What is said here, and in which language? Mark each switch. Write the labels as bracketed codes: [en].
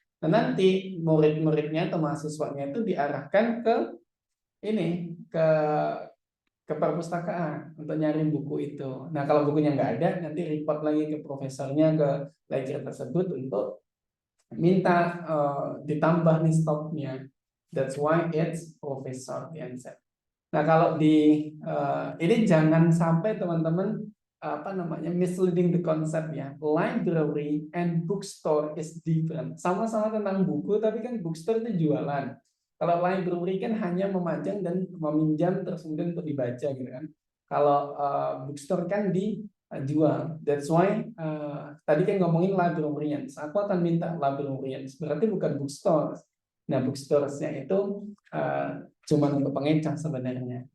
[id] Nah, nanti murid-muridnya atau mahasiswanya itu diarahkan ke ini ke perpustakaan untuk nyari buku itu. Nah, kalau bukunya nggak ada, nanti report lagi ke profesornya, ke lecturer tersebut untuk minta ditambah nih stoknya. [en] That's why it's professor the answer. [id] Nah, kalau di ini jangan sampai teman-teman [en] misleading the concept ya. Library and bookstore is different. [id] Sama-sama tentang buku, tapi kan bookstore itu jualan. Kalau library kan hanya memajang dan meminjam terus kemudian untuk dibaca gitu kan. Kalau bookstore kan dijual. [en] That's why [id] tadi kan ngomongin librarians. Aku akan minta librarians. Berarti bukan bookstores. Nah, bookstores-nya itu cuma untuk pengecar sebenarnya.